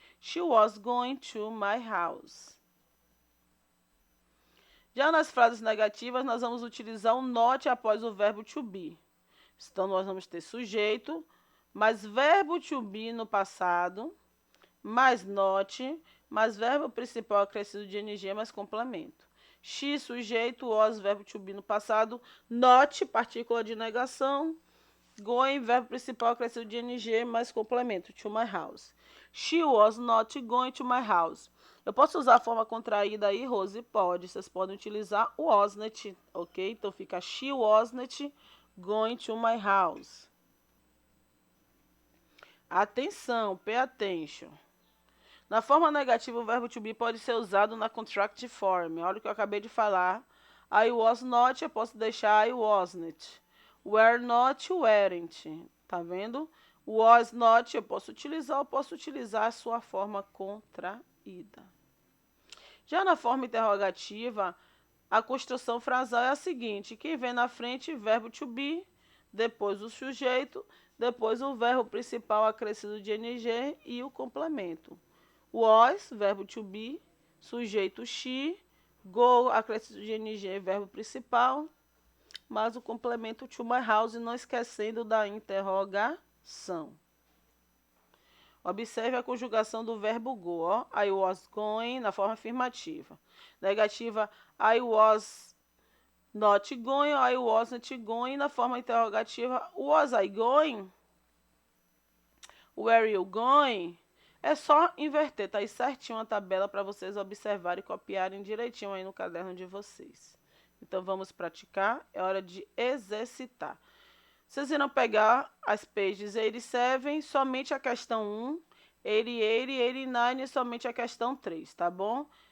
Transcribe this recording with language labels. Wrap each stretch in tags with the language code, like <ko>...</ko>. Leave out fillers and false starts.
<en>She was going to my house.</en> <pt>Já nas frases negativas, nós vamos utilizar o not após o verbo to be. Então, nós vamos ter sujeito, mais verbo to be no passado, mais not, mais verbo principal acrescido de ing, mais complemento. She, sujeito, was, verbo to be no passado, not, partícula de negação, going, verbo principal acrescido de ing, mais complemento, to my house.</pt> <en>She was not going to my house.</en> <pt>Eu posso usar a forma contraída aí, Rose? Pode. Vocês podem utilizar o wasn't, ok?</pt> <en>Então fica she wasn't going to my house.</en> <pt>Atenção, pay attention. Na forma negativa, o verbo to be pode ser usado na contract form. Olha o que eu acabei de falar. I was not, eu posso deixar I wasn't.</pt> <en>Were not, weren't. Tá vendo?</en> <pt>Was not, eu posso utilizar a sua forma contraída. Já na forma interrogativa, a construção frasal é a seguinte: quem vem na frente, verbo to be, depois o sujeito, depois o verbo principal acrescido de ing e o complemento. Was, verbo to be, sujeito she, go, acrescido de ing, verbo principal, mas o complemento to my house, não esquecendo da interrogação. Observe a conjugação do verbo go, ó.</pt> <en>I was going, na forma afirmativa. Negativa, I was not going, I wasn't going, na forma interrogativa, was I going? Were you going?</en> <pt>É só inverter, tá aí certinho a tabela para vocês observarem e copiarem direitinho aí no caderno de vocês. Então vamos praticar, é hora de exercitar. Vocês irão pegar as pages 87, somente a questão 1, 88, 89 e somente a questão 3, tá bom?</pt>